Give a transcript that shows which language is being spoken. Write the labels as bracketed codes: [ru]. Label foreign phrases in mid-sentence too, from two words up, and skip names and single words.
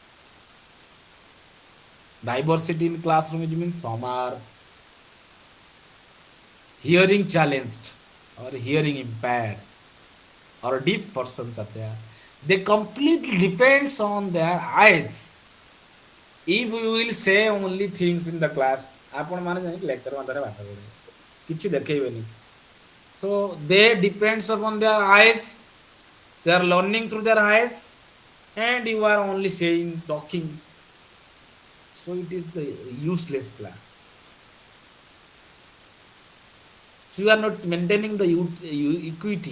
[en] Diversity in classroom, which means some are hearing challenged or hearing impaired or deaf persons are there. They completely depends on their eyes. If you will say only things in the class, [or] ଆପଣ ମାନେ ଯାଇକି lecture ମଧ୍ୟରେ ବାଟ କରିବେ, କିଛି ଦେଖେଇବେନି. [en] So they depends upon their eyes. They are learning through their eyes, and you are only saying, talking. So it is a useless class. So you are not maintaining the equity.